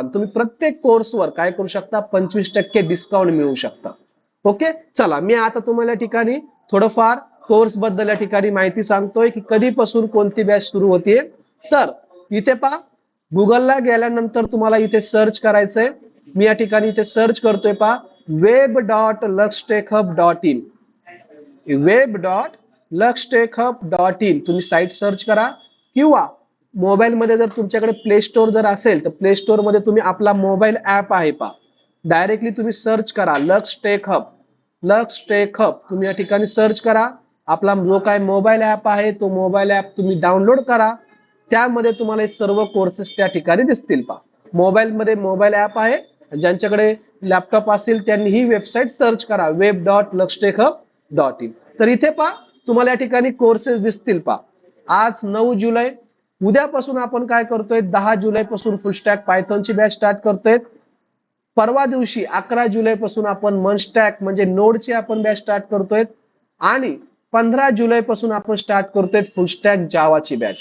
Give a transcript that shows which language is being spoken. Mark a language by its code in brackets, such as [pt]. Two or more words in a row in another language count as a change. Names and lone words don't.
[mr] तुम्ही प्रत्येक कोर्सवर काय करू शकता, 25% डिस्काउंट मिळवू शकता. ओके. चला मी आता तुम्हाला या ठिकाणी थोडंफार कोर्स बद्दल या ठिकाणी माहिती सांगतोय की कधीपासून कोणती बॅच सुरू होतीये. तर इथे पहा, गुगलला गेल्यानंतर तुम्हाला इथे सर्च करायचंय. मी या ठिकाणी इथे सर्च करतोय पहा, web.luxtechhub.in, web.luxtechhub.in तुम्ही साईट सर्च करा. किंवा मोबाईल मध्ये जर तुमच्याकडे प्ले स्टोर जर असेल तर प्ले स्टोर मध्ये तुम्ही आपला [en] mobile app [mr] आहे पहा, डायरेक्टली तुम्ही सर्च करा लक्स टेक हब. लक्स टेक हब तुम्ही या ठिकाणी सर्च करा. आपला जो काय [en] mobile app [mr] आहे तो [en] mobile app [mr] तुम्ही डाउनलोड करा. त्यामध्ये तुम्हाला सर्व कोर्सेस त्या ठिकाणी दिसतील पहा. मोबाईल मध्ये [en] mobile app [mr] आहे, ज्यांच्याकडे लॅपटॉप असेल त्यांनी ही वेबसाईट सर्च करा web.luxtechhub.in. तर इथे पहा तुम्हाला या ठिकाणी कोर्सेस दिसतील पहा. आज 9 जुलै, उद्यापासून आपण काय करतोय, 10 जुलै पासून [en] full stack [mr] पायथॉनची [en] batch start [mr] करतोय. परवा दिवशी 11 जुलै पासून आपण मनस्टॅक म्हणजे नोडची आपण [en] batch start [mr] करतोय आणि 15 जुलै पासून आपण स्टार्ट करतोय [en] full stack [mr] जावाची बॅच.